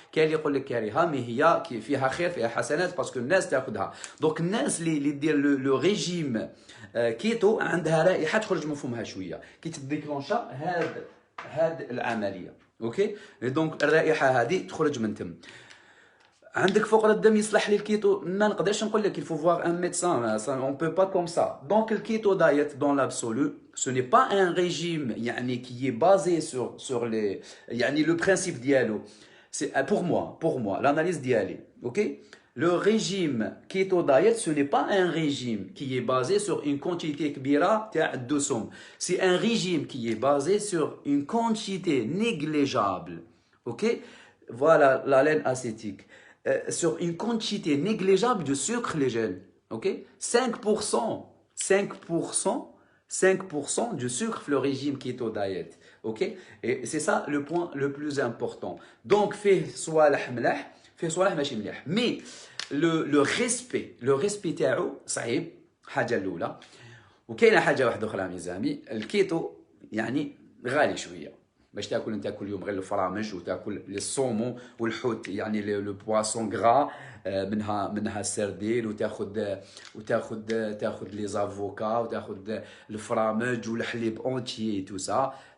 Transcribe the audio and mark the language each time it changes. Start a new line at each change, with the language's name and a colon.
Arabic: كاين اللي يقول لك كريهه، مي هي فيها خير فيها حسنات باسكو الناس تاخذها. دونك الناس اللي دير لو ريجيم كيتو عندها رائحه تخرج من فمها شويه كي تديكلونشا هاد العمليه. اوكي دونك الرائحه هذه تخرج من تم. عندك فقر الدم يصلح للكيتو، ما نقدرش نقول لك
French: il faut voir un médecin, on peut pas comme ça. Donc le keto diet dans l'absolu ce n'est pas un régime يعني qui est basé sur les يعني le principe
Arabic: ديالو.
French: C'est pour moi l'analyse
Arabic: ديالي.
French: اوكي le régime keto diet ce n'est pas un régime qui est basé sur une quantité
Arabic: كبيره تاع الدسم.
French: C'est un régime qui est basé sur une quantité négligeable. OK, voilà la laine acétique. Sur une quantité négligeable de sucre léger. Ok, 5% du sucre le régime keto diet. Ok, et c'est ça le point le plus important. Donc fait
Arabic: صوالح ملاح فيه صوالح ماشي مليح.
French: Mais le respect
Arabic: تاعو صعيب حاجه الاولى. وكاينه حاجه واحده اخرى ميزامي، الكيتو يعني غالي شويه باش تاكل انت كل يوم غير الفرامج وتاكل الصومو والحوت يعني لو بواسون غرا، منها السردين، وتاخذ لي زافوكا وتاخذ الفرامج والحليب اونتيي تو سا.